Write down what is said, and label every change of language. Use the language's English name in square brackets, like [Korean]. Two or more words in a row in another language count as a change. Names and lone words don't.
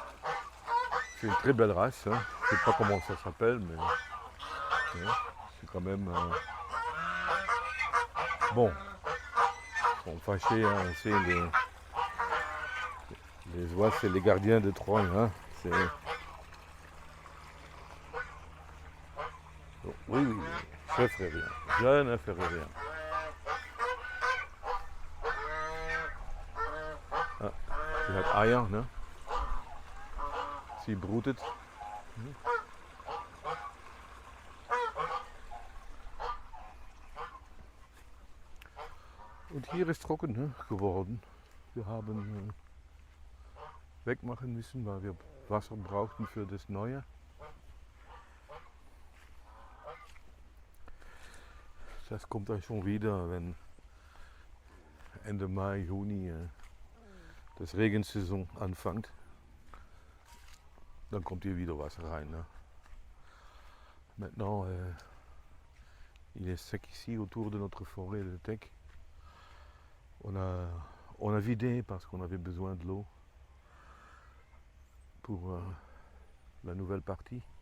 [French] C'est une très belle race, hein. Je ne sais pas comment ça s'appelle, mais ouais, c'est quand même bon. Ils sont fâchés, hein, on sait, les oies, c'est les gardiens de Troie. Hein. Oh, oui, oui, oui, je ne ferai rien. Je ne ferai rien. [German] Ah, sie hat Eier, ne? Sie brütet. Und hier ist trocken, ne, geworden. Wir haben wegmachen müssen, weil wir Wasser brauchten für das Neue. Das kommt dann schon wieder, wenn Ende Mai, Juni das Regensaison anfängt. Dann kommt hier wieder Wasser rein. Ne? [French] Maintenant, il est sec ici autour de notre forêt de teck. On a vidé parce qu'on avait besoin de l'eau pour la nouvelle partie.